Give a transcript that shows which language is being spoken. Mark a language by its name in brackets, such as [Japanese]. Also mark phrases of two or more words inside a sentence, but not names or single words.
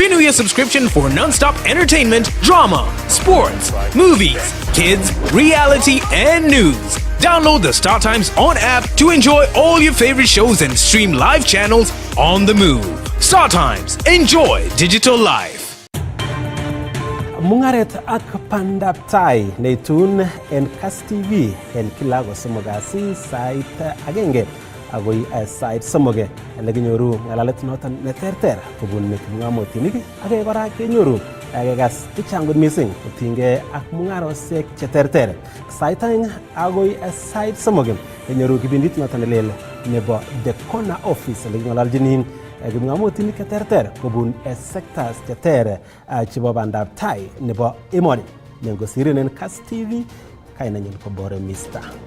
[English] Renew your subscription for non-stop entertainment, drama, sports, movies, kids, reality, and news. Download the StarTimes On app to enjoy all your favorite shows and stream live channels on the move. StarTimes. Enjoy digital life. [Kalenjin] Mungaret ak pandap tai neitun en Kass TV en kila kosomogasi sait agenge agoi sait somoge leginyoru ngalalet noton neterter kobun kipngamotinik age kora kenyoru gas changud missing kotinge ak mungarosiek cheterter sait aeng agoi sait somoge kenyoru kibindit noton nelel nebo The Corner Office legingalaljini kipngamotinik cheterter kobun sectors cheter chebo bandab tai nebo emoni nengosirinen Kass TV kainenyin kobore Mr.